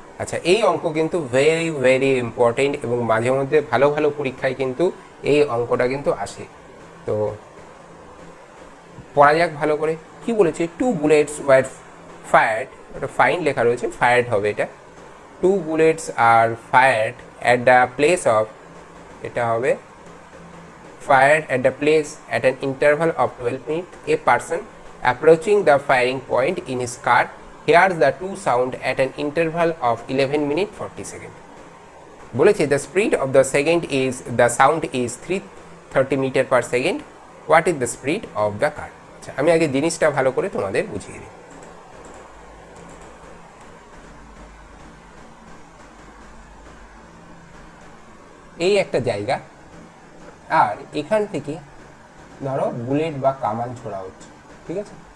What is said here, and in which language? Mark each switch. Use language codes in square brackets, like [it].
[bn] আচ্ছা, এই অঙ্ক কিন্তু ভেরি ভেরি ইম্পর্টেন্ট এবং মাঝে মধ্যে ভালো ভালো পরীক্ষায় কিন্তু এই অঙ্কটা কিন্তু আসে। তো পড়া যাক ভালো করে। কি বলেছে? [en] 2 bullets were fired, [bn] এটা ফাইন লেখা রয়েছে, ফায়ার্ড হবে এটা। [en] 2 bullets are fired at the place of, [bn] এটা হবে [en] fired at the place at an interval of 12 minutes. A person approaching the firing point in his car hears the two sound at an interval of 11 minutes 40 seconds. [bn] বলেছে [en] the speed of the sound is 330 meter per second. What is the speed of the car? [bn] আচ্ছা, আমি আগে জিনিসটা ভালো করে তোমাদের বুঝিয়ে দিই। এই একটা জায়গা, আর এখান থেকে ধরো বুলেট বা কামান ছোড়া হচ্ছে, ঠিক আছে?